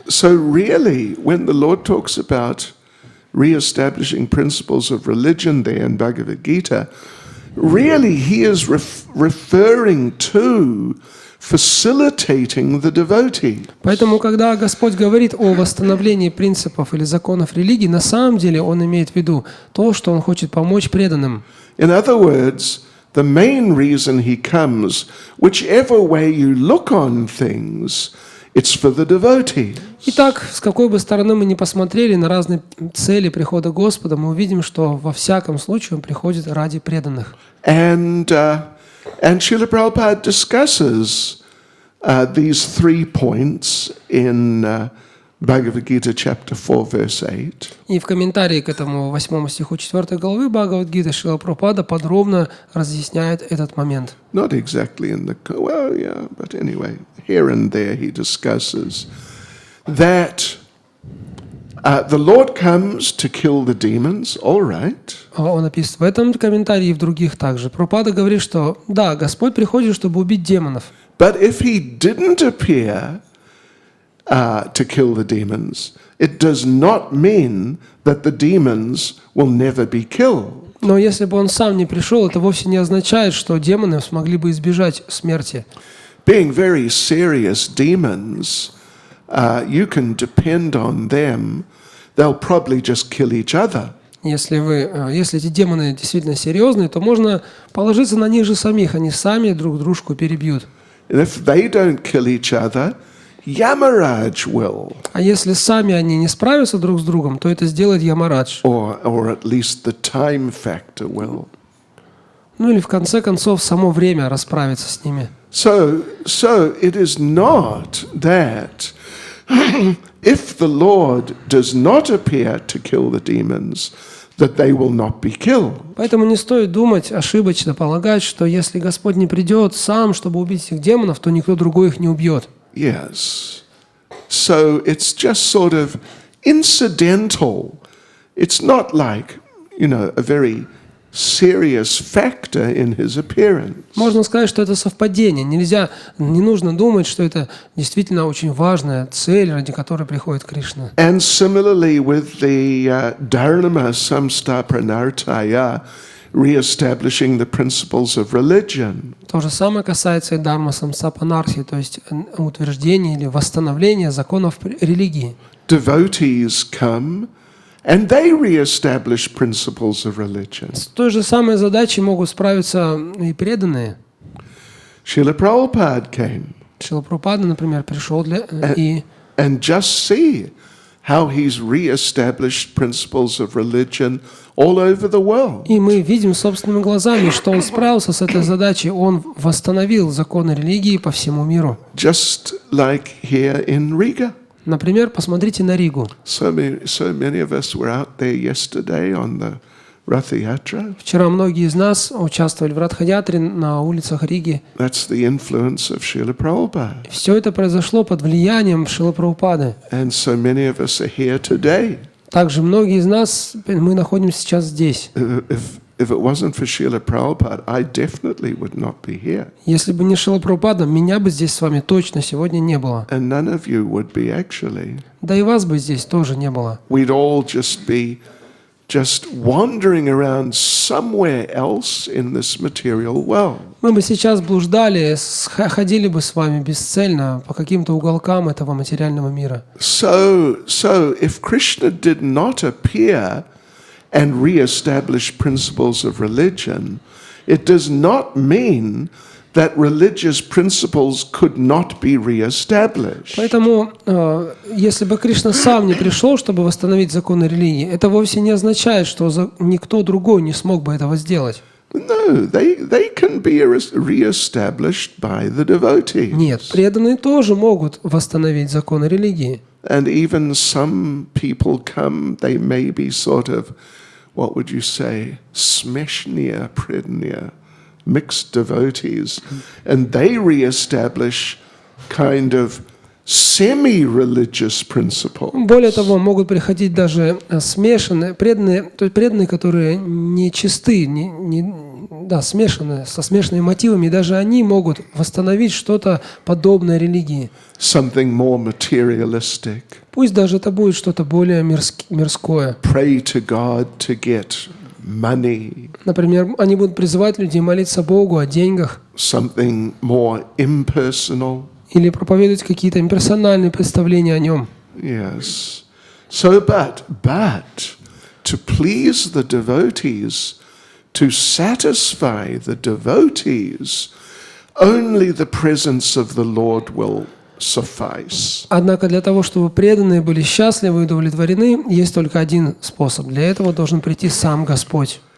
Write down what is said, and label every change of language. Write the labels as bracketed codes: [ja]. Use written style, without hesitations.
[en] So really, when the Lord talks about re-establishing principles of religion there in Bhagavad Gita, really he is referring to facilitating the devotee. [ru] Поэтому, когда Господь говорит о восстановлении принципов или законов религии, на самом деле Он имеет в виду то, что Он хочет помочь преданным. [en] In other words, the main reason he comes, whichever way you look on things, it's for the devotee. [ru] Итак, с какой бы стороны мы ни посмотрели на разные цели прихода Господа, мы увидим, что во всяком случае Он приходит ради преданных. [en] And Srila Prabhupada discusses these 3 points in Bhagavad Gita chapter 4 verse 8. [ru] И в комментарии к этому 8 стиху 4 главы Бхагавад-гиты Шрила Прабхупада подробно разъясняет этот момент. [en] Not exactly in the, well, yeah, but anyway, here and there he discusses that the Lord comes to kill the demons, all right. [ru] Он описывает в этом комментарии и в других также. Прабхупада говорит, что да, Господь приходит, чтобы убить демонов. [en] But if he didn't appear to kill the demons, it does not mean that the demons will never be killed. [ru] Но если бы он сам не пришел, это вовсе не означает, что демоны смогли бы избежать смерти. [en] Being very serious demons, you can depend on them. They'll probably just kill each other. [ru] Если эти демоны действительно серьезные, то можно положиться на них же самих, они сами друг дружку перебьют. [en] And if they don't kill each other, Yamaraj will. [ru] А если сами они не справятся друг с другом, то это сделает Ямарадж. [en] Or at least the time factor will. [ru] Ну или в конце концов само время расправится с ними. [en] So it is not that if the Lord does not appear to kill the demons, that they will not be killed. [ru] Поэтому не стоит думать, ошибочно полагать, что если Господь не придет сам, чтобы убить этих демонов, то никто другой их не убьет. [en] Yes. So it's just sort of incidental. It's not like, a very serious factor in his appearance. [ru] Можно сказать, что это совпадение. Не нужно думать, что это действительно очень важная цель, ради которой приходит Кришна. [en] And similarly with the Dharma Samsta Pranartaya, re-establishing the principles of religion. [ru] То же самое касается и Дharma Samsta Pranartaya, то есть утверждения или восстановления законов религии. [en] Devotees come and they re-establish principles of religion. [ru] С той же самой задачей могут справиться и преданные. [en] Srila Prabhupada came. [ru] Шрила Прабхупада, например, пришел [en] and just see how he's re-established principles of religion all over the world. [ru] И мы видим собственными глазами, что он справился с этой задачей, он восстановил законы религии по всему миру. [en] Just like here in Riga. [ru] Например, посмотрите на Ригу. [en] So many of us were out there yesterday on the Ratha Yatra. [ru] Вчера многие из нас участвовали в Радха-ятре на улицах Риги. [en] That's the influence of Srila Prabhupada. [ru] Все это произошло под влиянием Шрилы Прабхупады. [en] And so many of us are here today. [ru] Также многие из нас, мы находимся сейчас здесь. [en] If it wasn't for Srila Prabhupada, I definitely would not be here. [ru] Если бы не Шрила Прабхупада, меня бы здесь с вами точно сегодня не было. [en] And none of you would be actually. [ru] Да и вас бы здесь тоже не было. [en] We'd all just be just wandering around somewhere else in this material world. [ru] Мы бы сейчас блуждали, ходили бы с вами бесцельно по каким-то уголкам этого материального мира. [en] So if Krishna did not appear and re-establish principles of religion, it does not mean that religious principles could not be re-established. [ru] Поэтому, если бы Кришна сам не пришел, чтобы восстановить законы религии, это вовсе не означает, что никто другой не смог бы этого сделать. [en] No, they can be re-established by the devotees. [ru] Нет, преданные тоже могут восстановить законы религии. [en] And even some people come, they may be sort of, what would you say, [ru] smeshnia, prednia, [en] mixed devotees, and they re-establish kind of semi-religious principles. [ru] Более того, могут приходить даже смешанные, преданные, то есть преданные, которые не чисты, смешанные, со смешанными мотивами, и даже они могут восстановить что-то подобное религии. [en] Something more materialistic. [ru] Пусть даже это будет что-то более мирское. [en] Pray to God to get money. [ru] Например, они будут призывать людей молиться Богу о деньгах. [en] Something more impersonal. [ru] Или проповедовать какие-то имперсональные представления о нем. [en] Yes. So, but to please the devotees, to satisfy the devotees, only the presence of the Lord will suffice. [ru] Однако для того, чтобы преданные были счастливы и удовлетворены, есть только один способ. Для этого должен прийти сам Господь.